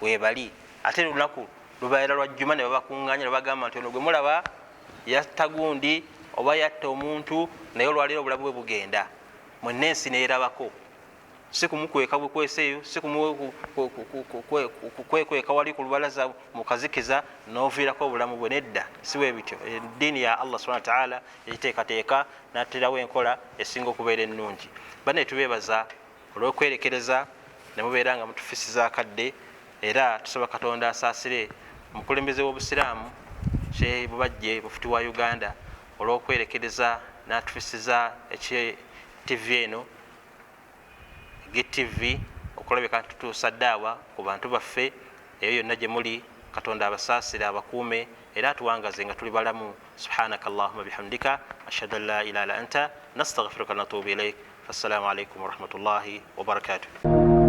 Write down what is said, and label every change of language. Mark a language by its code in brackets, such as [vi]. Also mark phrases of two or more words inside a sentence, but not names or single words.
[lg] Ate lunaku lubaera lwa Juma ne babakuŋŋaanya ne bagamba nti ono gwe mulaba yatta gundi oba yatta omuntu naye olwaliro obulamu bwe bugenda mwenna ensi neerabako, si kumukweka bukweseeyo, si kwekweka wali ku lubalaza mukazikiza noviirako obulamu bwe, nedda siwe bityo. Eddiini ya [ar] الله سبحانه وتعالى [lg] ekiteekateeka naterawo enkola esinga okubeera ennungi. Bane tubeebaza olw'okwerekereza ne mubeera nga mutufisiza akadde, era tusaba Katonda asaasire omukulembeze w'obusiraamu Sheikh Bubajje Mufti wa Uganda olw'okwerekereza n'atufisiza TV eno GTV okulabika tutuusa ddaawa ku bantu baffe, eyo yonna gye muli. Katonda abasaasire abakuume era atuwangaze nga tuli balamu. [ar] سبحانك اللهم وبحمدك أشهد أن لا إله إلا أنت أستغفرك وأتوب إليك. السلام عليكم ورحمة الله وبركاته.